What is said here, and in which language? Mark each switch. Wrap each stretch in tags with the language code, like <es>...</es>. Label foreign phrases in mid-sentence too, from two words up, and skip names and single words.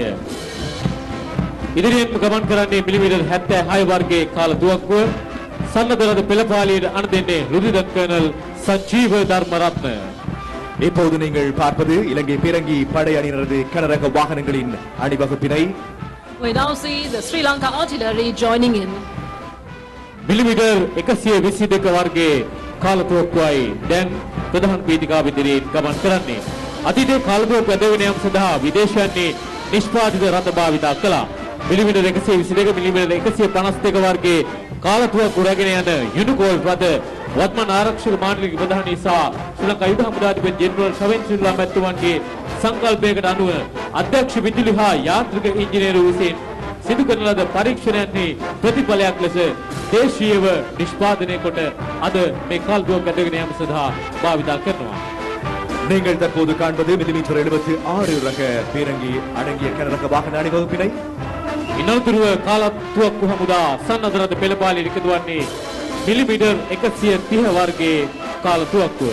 <si>ඉදිරියෙන් ගමන් කරන්නේ මිලිමීටර් 76 වර්ගයේ කාලතුවක්කුව සන්නද්ධ රථ පෙළ පාලියට අණ දෙන්නේ ලුජිදන් කර්නල් සජීව ධර්මරත්න.</si> <ta>இப்போது நீங்கள் பார்ப்பது இலங்கை பீரங்கி படை அணியினரது கனரக வாகனங்களின் அணிவகுப்பினை.</ta> <en>We now see the Sri Lanka artillery joining in.</en> <si>මිලිමීටර් 122 වර්ගයේ කාලතුවක්කුවයි දැන් ප්‍රධාන වේදිකාව ඉදිරියෙන් ගමන් කරන්නේ. අතීතයේ කාලතුවක්කුව ඇදගෙන යාම සඳහා විදේශයන්හි නිෂ්පාදිත රථ භාවිතා කළා. මිලිමීටර් 122 මිලිමීටර් 152 වර්ගයේ කාලතුවක්කුව රැගෙන යන යුනිකෝල් රථ වත්මන් ආරක්ෂක මාණ්ඩලික ප්‍රධානී සහ ශ්‍රී ලංකා යුද හමුදාධිපති ජෙනරල් ශවෙන් සිල්වා මැතිතුමන්ගේ සංකල්පයකට අනුව අධ්‍යක්ෂ විදුලි හා යාන්ත්‍රික ඉංජිනේරු විසින් සිදු කරන ලද පරීක්ෂණයන්හි ප්‍රතිඵලයක් ලෙස දේශීයව නිෂ්පාදනය කොට අද මේ කාලතුවක්කුව ඇදගෙන යාම සඳහා භාවිතා කරනවා.</si> <ta>நீங்கள் தற்போது காண்பது மில்லிமீட்டர் 76 ரக பீரங்கி அடங்கிய கனரக வாகன அணிவகுப்பினை.</ta> <si>ඉනතුරුව කාලතුවක්කු හමුදා සන්නද්ධ රථ පෙළ පාලියට එකතු වන්නේ මිලිමීටර් 130 වර්ගයේ කාලතුවක්කුව.</si>